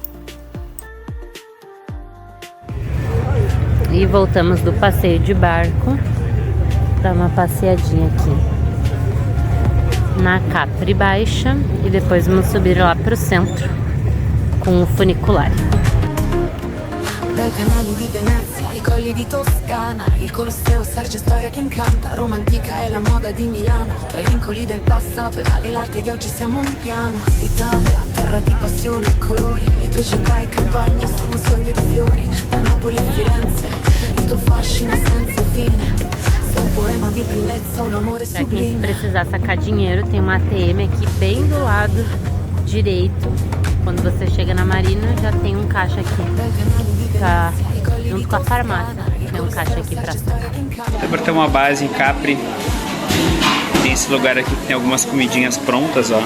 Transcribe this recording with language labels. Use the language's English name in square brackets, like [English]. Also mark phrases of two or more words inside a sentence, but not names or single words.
[Portuguese] E voltamos do passeio de barco para uma passeadinha aqui na Capri Baixa e depois vamos subir lá para o centro com o funicular. [Italian] Dai canali di Venezia ai colli di Toscana, il Colosseo serge storia che incanta, Roma antica è la moda di Milano, tra i vincoli del passato e l'arte che oggi siamo un piano. Italia, terra di passione e colori, le tue città e campagne sono sogni di fiori, da Napoli a Firenze, il tuo fascino senza fine. [Portuguese] Pra quem precisar sacar dinheiro, tem uma ATM aqui bem do lado direito. Quando você chega na Marina, já tem um caixa aqui, tá junto com a farmácia. Tem um caixa aqui pra sacar. Agora tem uma base em Capri. Tem esse lugar aqui que tem algumas comidinhas prontas, ó.